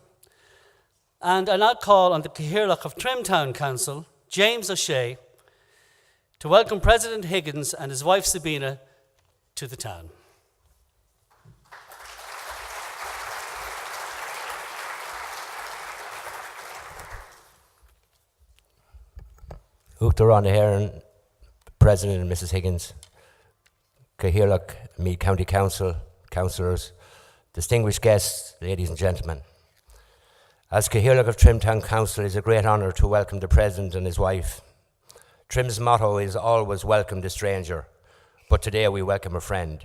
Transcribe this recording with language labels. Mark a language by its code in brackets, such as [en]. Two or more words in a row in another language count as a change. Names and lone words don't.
[en] And I now call on the Cathaoirleach of Trim Town Council, James O'Shea, to welcome President Higgins and his wife Sabina to the town. [ga] Uachtar an Éireann, [en] President and Mrs. Higgins, Cathaoirleach, Meath County Council, councillors, distinguished guests, ladies and gentlemen. As Cathaoirleach of Trim Town Council, it is a great honour to welcome the President and his wife. Trim's motto is always welcome the stranger, but today we welcome a friend.